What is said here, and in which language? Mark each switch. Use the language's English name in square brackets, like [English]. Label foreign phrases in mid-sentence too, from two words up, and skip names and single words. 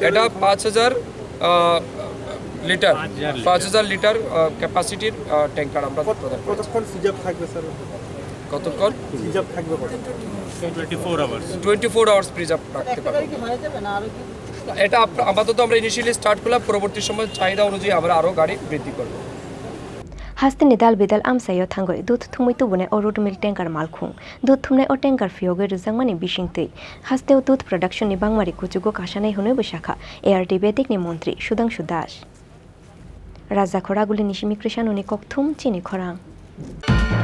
[Bangla] এটা 5000 লিটার 5000 [English] liter capacity tanker [Bangla] আমরা প্রদান করছি কতক্ষণ সিজাব থাকবে স্যার কতক্ষণ সিজাব থাকবে [English] 24 hours preserve [Bangla] রাখতে পারবো এটা আপাতত আমরা [English] initially start [Bangla] করলাম পরবর্তী সময় চাহিদা অনুযায়ী আমরা আরও গাড়ি বৃদ্ধি করব [Kok Borok] Hasteni dal bidal amsayo thangoi dut thumui tubune orud [English] milk tanker [Kok Borok] malkhung dut thumne o tanker fiogoi rujangmani bisingtei hasteu dut production ni bangmari kuchugo kashanai hunoi bashakha ARD bedek ni Montri Sudhanshu Das Raja Khoraguli Nishimi Krishan uni kokthum chini khorang